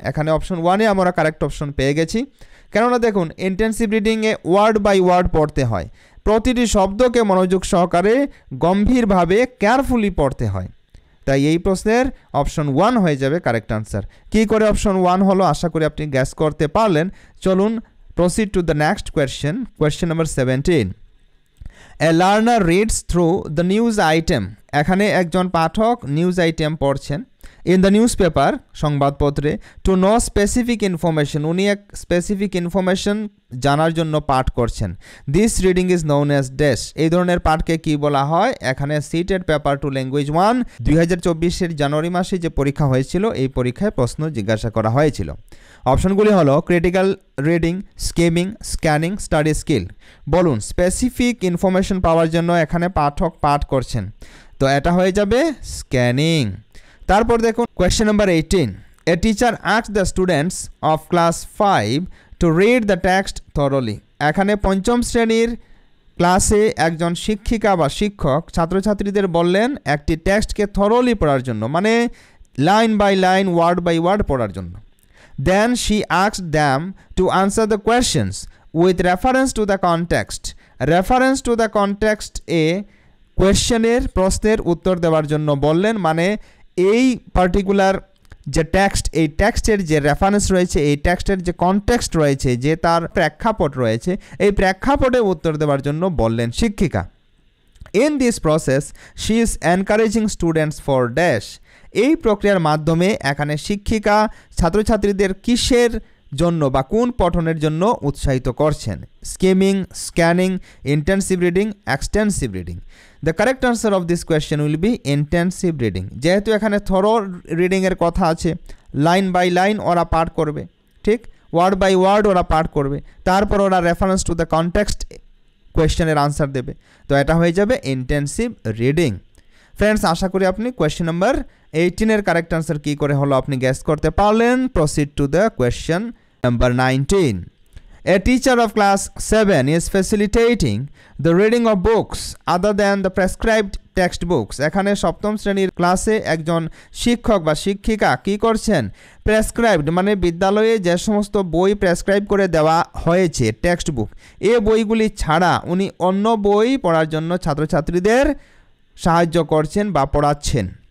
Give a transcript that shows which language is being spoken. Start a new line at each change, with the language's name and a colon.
Bangla: এখানে অপশন 1-এ আমরা correct option পেয়ে গেছি। কেননা দেখুন, ইন্টেনসিভ রিডিংয়ে ওয়ার্ড বাই ওয়ার্ড পড়তে হয়, প্রতিটি শব্দকে মনোযোগ সহকারে গম্ভীরভাবে কেয়ারফুলি পড়তে হয়, তাই এই প্রশ্নের অপশন 1 হয়ে যাবে কারেক্ট আনসার। কী করে অপশন 1 হলো আশা করি আপনি গ্যাস করতে পারলেন। চলুন
English: proceed to the next question. Question number 17. A learner reads through the news item.
Bangla: এখানে একজন পাঠক নিউজ আইটেম পড়ছেন
English: in the newspaper,
Bangla: সংবাদপত্রে,
English: to know specific information,
Bangla: উনি এক স্পেসিফিক ইনফরমেশন জানার জন্য পাঠ করছেন।
English: This reading is known as dash.
Bangla: এই ধরনের পাঠকে কি বলা হয়? এখানে সিটেড পেপার 2 ল্যাঙ্গুয়েজ 1 2024-এর জানুয়ারি মাসে যে পরীক্ষা হয়েছিল, এই পরীক্ষায় প্রশ্ন জিজ্ঞাসা করা হয়েছিল। অপশনগুলি হলো critical reading, skimming, scanning, study skill. বলুন, স্পেসিফিক ইনফরমেশন পাওয়ার জন্য এখানে পাঠক পাঠ করছেন, তো এটা হয়ে যাবে স্ক্যানিং। তারপর দেখুন question number 18।
English: A teacher asked the students of class 5 to read the text thoroughly.
Bangla: এখানে পঞ্চম শ্রেণীর ক্লাসে একজন শিক্ষিকা বা শিক্ষক ছাত্রছাত্রীদের বললেন একটি টেক্সটকে থরলি পড়ার জন্য, মানে line by line, word by word পড়ার জন্য।
English: Then she asked them to answer the questions with reference to the context. Reference to the context
Bangla: এ কোয়েশ্চেনের প্রশ্নের উত্তর দেওয়ার জন্য বললেন, মানে এই পার্টিকুলার যে টেক্সট, এই টেক্সটের যে রেফারেন্স রয়েছে, এই টেক্সটের যে কনটেক্সট রয়েছে, যে তার প্রেক্ষাপট রয়েছে, এই প্রেক্ষাপটে উত্তর দেওয়ার জন্য বললেন শিক্ষিকা।
English: In this process, she is encouraging students for dash.
Bangla: এই প্রক্রিয়ার মাধ্যমে এখানে শিক্ষিকা ছাত্রছাত্রীদের কিসের জন্য বা কোন পঠনের জন্য উৎসাহিত করছেন? Skimming, scanning, intensive reading, extensive reading.
English: The correct answer of this question will be intensive reading.
Bangla: যেহেতু এখানে থরো রিডিংয়ের কথা আছে, লাইন বাই লাইন ওরা পাঠ করবে, ঠিক, ওয়ার্ড বাই ওয়ার্ড ওরা পাঠ করবে, তারপর ওরা reference to the context কোয়েশ্চেনের answer দেবে, তো এটা হয়ে যাবে ইন্টেনসিভ রিডিং। ফ্রেন্ডস, আশা করি আপনি কোয়েশ্চেন নাম্বার 18-এর কারেক্ট আনসার কী করে হলো আপনি গেস করতে পারলেন।
English: Proceed to the question number 19. A teacher of class 7 is facilitating the reading of books other than the prescribed textbooks.
Bangla: এখানে সপ্তম শ্রেণীর ক্লাসে একজন শিক্ষক বা শিক্ষিকা কি করছেন? প্রেসক্রাইবড মানে বিদ্যালয়ে যে সমস্ত বই প্রেসক্রাইব করে দেওয়া হয়েছে, টেক্সট বুক, এই বইগুলি ছাড়া উনি অন্য বই পড়ার জন্য ছাত্রছাত্রীদের সাহায্য করছেন বা পড়াচ্ছেন।